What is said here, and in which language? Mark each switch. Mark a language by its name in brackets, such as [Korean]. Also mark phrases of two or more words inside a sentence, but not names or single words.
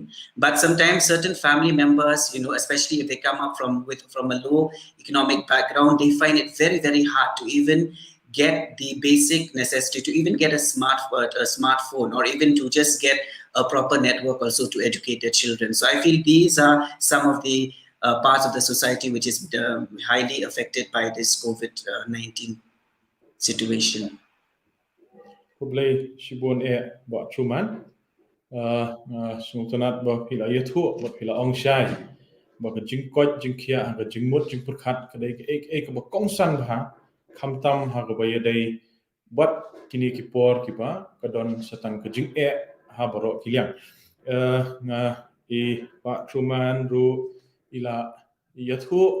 [English] But sometimes certain family members, especially if they come up from a low economic background, they find it very, very hard to even get the basic necessity, to even get a smartphone, or even to just get a proper network also to educate their children. So I feel these are some of the parts of the society which is highly affected by this COVID-19 situation. [Khasi] Kublai shibun ba truman sungtanat ba pila yathu ba pila ongshai ba ka jingkot jingkhia ka jingmut jingpurkhat ka dei ek ba kongsan ba khamtam ha ka ba yadai bat kini ki por ki ba ka don satang ka jing ha baro kiliang nga ba truman ru ila yathu